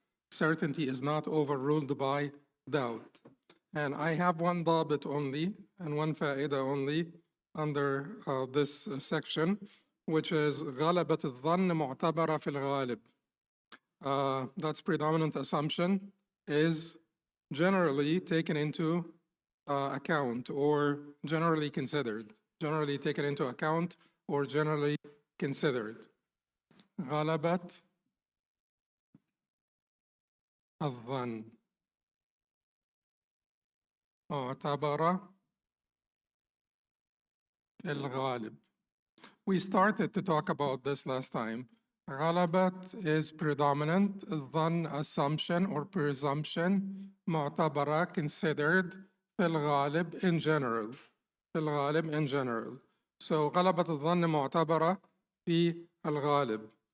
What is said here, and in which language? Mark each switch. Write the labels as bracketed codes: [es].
[en] Certainty is not overruled by doubt. And I have one Dawabit only and one Fa'idah only under this section, which is [ar] غلبة الظن معتبرة في الغالب. [en] That's predominant assumption is generally taken into account or generally considered. Generally taken into account or generally considered. [ar] غلبة الظن معتبرة في الغالب. [en] We started to talk about this last time. غلبت is predominant, ظن assumption or presumption, معتبرة considered, في الغالب in general. [ar] في الغالب [en] in general. So [ar] غلبت الظن معتبرة في الغالب.